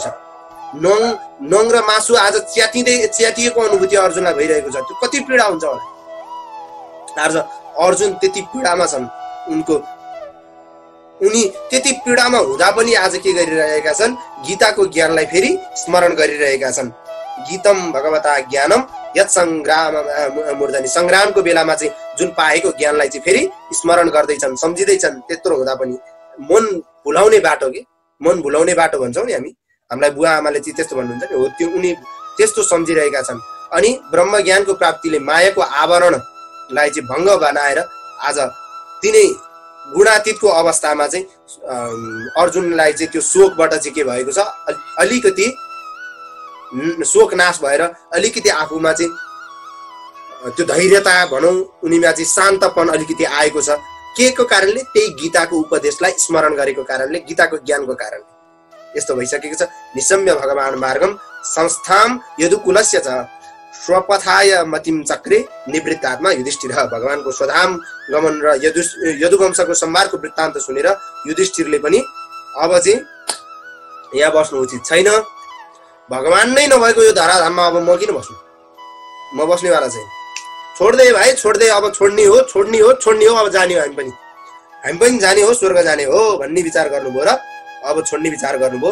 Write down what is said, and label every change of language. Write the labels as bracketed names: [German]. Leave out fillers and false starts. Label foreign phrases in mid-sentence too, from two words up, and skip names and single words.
[Nepali] नङ र मासु आज च्यातिएको अनुभूति अर्जुनलाई भइरहेको छ। त्यो कति पीडा हुन्छ होला। आज अर्जुन त्यति पीडामा छन्, उनी त्यति पीडामा हुँदा पनि आज के गरिरहेका छन्, गीताको ज्ञानलाई फेरि स्मरण गरिरहेका छन्। [Sanskrit] गीतम भगवता ज्ञानम यत् संग्राम मूर्धनि, [Nepali] संग्रामको बेलामा चाहिँ जुन पाएको ज्ञानलाई चाहिँ फेरि स्मरण गर्दैछन्, सम्झिँदैछन्। त्यत्रो हुँदा पनि मन भुलाउने बाटो भन्छौँ नि हामी, हामीलाई बुवा आमाले चाहिँ त्यस्तो भन्नुहुन्छ नि, हो त्यो उनी त्यस्तो सम्झिरहेका छन्। अनि ब्रह्म ज्ञानको प्राप्तिले मायाको आवरणलाई चाहिँ भङ्ग बनाएर आज तिनै गुणातीतको अवस्थामा चाहिँ अर्जुनलाई चाहिँ त्यो शोकबाट चाहिँ के भएको छ, अलिकति शोक नाश भएर अलिकति आफूमा चाहिँ त्यो धैर्यता भनौँ, उनीमा चाहिँ शान्तपन अलिकति आएको छ। के को कारणले? त्यही गीताको उपदेशलाई स्मरण गरेको कारणले, गीताको ज्ञानको कारणले यस्तो भइसकेको छ। [Sanskrit] निशम्य भगवान मार्गम संस्थाम यदुकुलस्य च स्वपथाय मतिम चक्रे निवृत्तात्मा युधिष्ठिर। [Nepali] भगवानको स्वधाम गमन र यदुवंशको संहारको वृत्तान्त सुनेर युधिष्ठिरले पनि अब चाहिँ यहाँ बस्नु उचित छैन, भगवान नै नभएको यो धराधाममा अब म किन बस्नु, म बस्नेवाला छैन, छोड्दे भाइ छोड्दे, अब छोड्ने हो अब जाने हो, हामी पनि जाने हो, स्वर्ग जाने हो भन्ने विचार गर्नुभयो र अब छोड्ने विचार गर्नुभयो।